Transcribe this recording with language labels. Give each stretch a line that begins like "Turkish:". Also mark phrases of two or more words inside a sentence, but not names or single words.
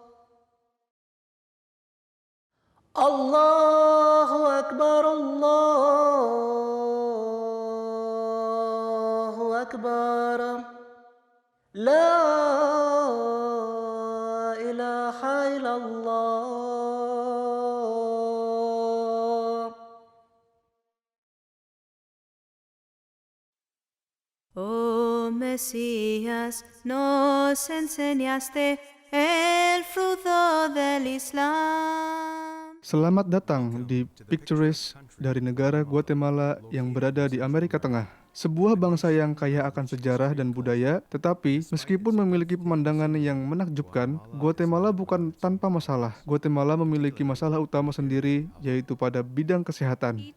Arabic: الله أكبر الله أكبر. لا إله إلا الله.
Spanish: Oh Mesías, nos enseñaste el fruto del Islam.
Indonesian: Selamat datang di Pictures dari negara Guatemala yang berada di Amerika Tengah. Sebuah bangsa yang kaya akan sejarah dan budaya, tetapi meskipun memiliki pemandangan yang menakjubkan, Guatemala bukan tanpa masalah. Guatemala memiliki masalah utama sendiri, yaitu pada bidang kesehatan.